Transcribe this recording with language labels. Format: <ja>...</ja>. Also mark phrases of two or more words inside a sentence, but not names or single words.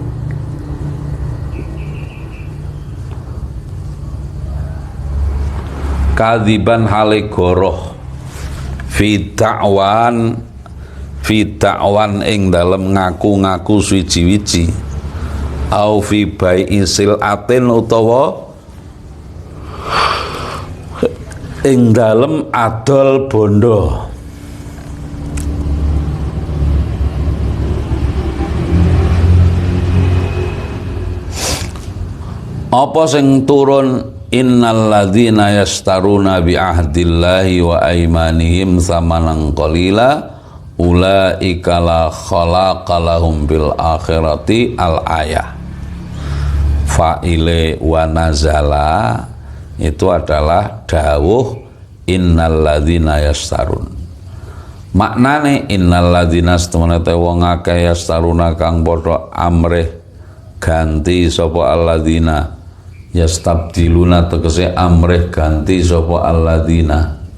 <jv>kadiban hale goroh</jv> <ar>في دعوى</ar> <jv>ing dalem ngaku-ngaku suci-wici</jv> <ar>أو في بيع سلعة</ar> <jv>utawa ing dalem adol bondo. Apa sing turun</jv> <ar>إن الذين يشترون بعهد الله وأيمانهم ثمنا قليلا أولئك لا خلاق لهم في الآخرة الآية.</ar> <id>Fa'ile</id> <ar>ونزل</ar> <id>itu adalah dawuh</id> <ar>إن الذين يشترون.</ar> <jv>Maknane</jv> <ar>إن الذين</ar> <jv>setemene wong akeh yastaruna kang padha amrih ganti sapa</jv> <ar>الذين يستبدلون</ar> <jv>tegese amrih ganti sapa alladzina</jv>